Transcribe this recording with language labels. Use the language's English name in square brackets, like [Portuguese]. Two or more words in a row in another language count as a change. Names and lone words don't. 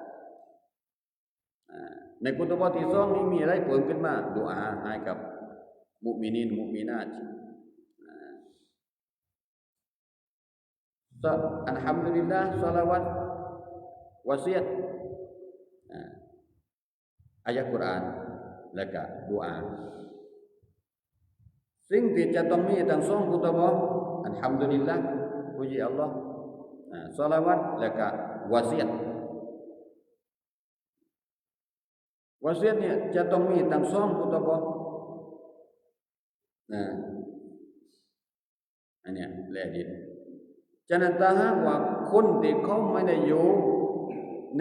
[Thai] ในกุตบะที่2นี้มีอะไรเพิ่มขึ้นมาดุอาให้กับมุมินีนมุมินาตอัลฮัมดุลิลลาห์ศอลาวัตวะซียะห์อายะห์กุรอานแล้วก็ดุอาสิ่งที่จะต้องมีทั้ง2กุตบะอัลฮัมดุลิลลาห์ [Malay] puji Allah [Thai] salawat แล้วก็วาเซียต เนี่ยจะต้องมีทั้ง2กุตบะอันเนี้ยละเอียดฉะนั้นถ้าหากว่าคนที่เขาไม่ได้อยู่ใน